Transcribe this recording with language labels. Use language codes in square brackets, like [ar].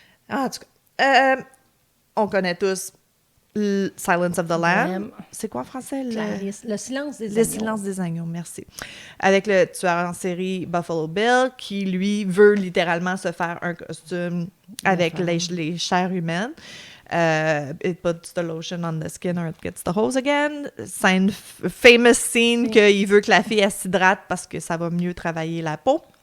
[fr] En tout cas, on connaît tous Silence of the Lamb. C'est quoi en français? Le silence des agneaux. Le silence des agneaux, merci. Avec le tueur en série Buffalo Bill, qui, lui, veut littéralement se faire un costume avec les chairs humaines. [en] It puts the lotion on the skin or it gets the hose again. [fr] C'est une [en] famous scene [fr] qu'il veut que la fille s'hydrate parce que ça va mieux travailler la peau.